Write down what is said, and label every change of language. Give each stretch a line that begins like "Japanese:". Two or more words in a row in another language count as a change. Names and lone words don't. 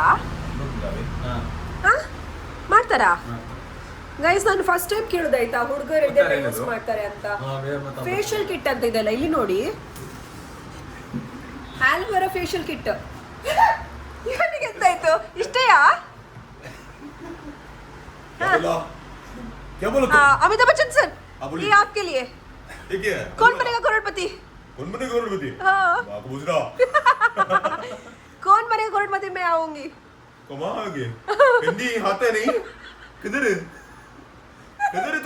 Kannada: ಹಾ, ಮಾಡ್ತಾರಾ? ಗೈಸ್ ನಾನು
English: first time
Kannada: ಕೇಳೋದಾಯ್ತಾ ಹುಡುಗರು ಇದೆಲ್ಲ ಯೂಸ್ ಮಾಡ್ತಾರೆ ಅಂತ.
English: facial kit
Kannada: ಅಂತ ಇದೆಲ್ಲ ಇಲ್ಲಿ ನೋಡಿ,
English: aloe vera facial kit.
Kannada: ಇವನಿಗೆ ಎಂತಾಯ್ತು, ಇಷ್ಟೇಯಾ?
Hindi: अमिताभ बच्चन सर, ये आपके लिए. कौन बनेगा करोड़पति? हाँ. कौन बनेगा करोड़पति? मैं आऊंगी. हिंदी आता नहीं? किधर है तुम?